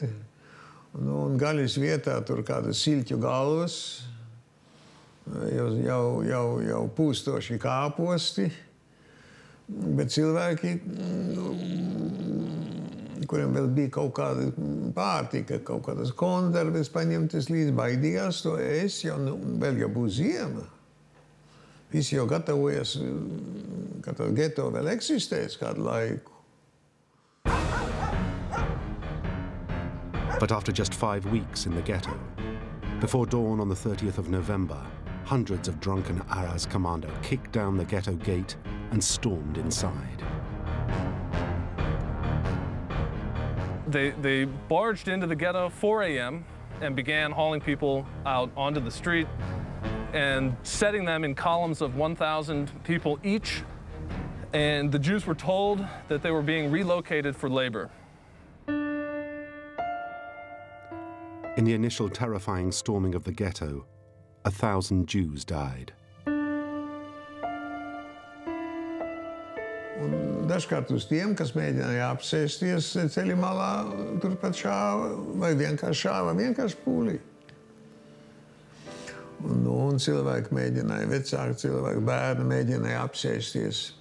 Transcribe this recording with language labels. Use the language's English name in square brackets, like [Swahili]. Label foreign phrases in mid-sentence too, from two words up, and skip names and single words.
[Latvian] Un gaļas vietā tur kādas siļķu galvas, jau pūstoši kāposti, bet cilvēki, kuriem vēl bija kaut kāda pārtika, kaut kādas konserves paņemtas līdz, baidījās to ēst, jo vēl jau būs ziema. Visi jau gatavojas, ka tas geto vēl eksistēs kādu laiku. [English] But after just 5 weeks in the ghetto, before dawn on the 30th of November, hundreds of drunken Arajs Kommando kicked down the ghetto gate and stormed inside. They barged into the ghetto 4 a.m. and began hauling people out onto the street and setting them in columns of 1,000 people each. And the Jews were told that they were being relocated for labor. In the initial terrifying storming of the ghetto, 1,000 Jews died. [Latvian] Un dažkārt uz tiem, kas mēģināja apsēsties ceļa malā, turpat šāva, vai vienkārši šāva, vienkārši pūlī. Un cilvēki mēģināja, vecāki cilvēki, bērni mēģināja apsēsties.